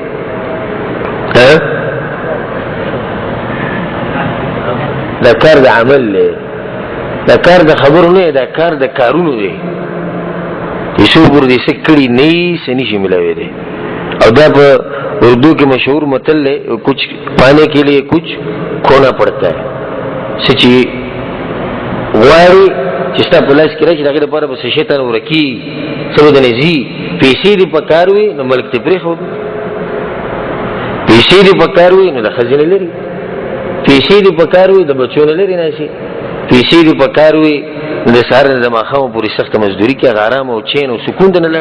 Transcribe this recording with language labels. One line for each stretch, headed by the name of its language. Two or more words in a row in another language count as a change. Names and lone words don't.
Pashto: دا کار د عمل دی دا کار د خبرو نه دا کار د کارونو دی پیسو پورې دې څه کړي نه وي څه نشي ملاوی دی. او دا په اردو کې مشهور متل
Urdu: ہے کچھ پانے کے لیے کچھ کھونا پڑتا ہے.
Pashto: څه چې غواړي چې ستا په لاس کې راشي د هغې لپاره به څه شیطان ورکي څه به دنې ځي. پیسې دې په کار وي نو ملک دې پرېښود، پیسې دې په کار وي نو د ښځې نه لري، پیسې دې په کار وي د بچو نه لرې ناشي، پیسې دې په کار وي نو د سهار نه د ماښامه پورې سخته مزدوري کې هغه ارام او چین او سکون ته نه لاړ.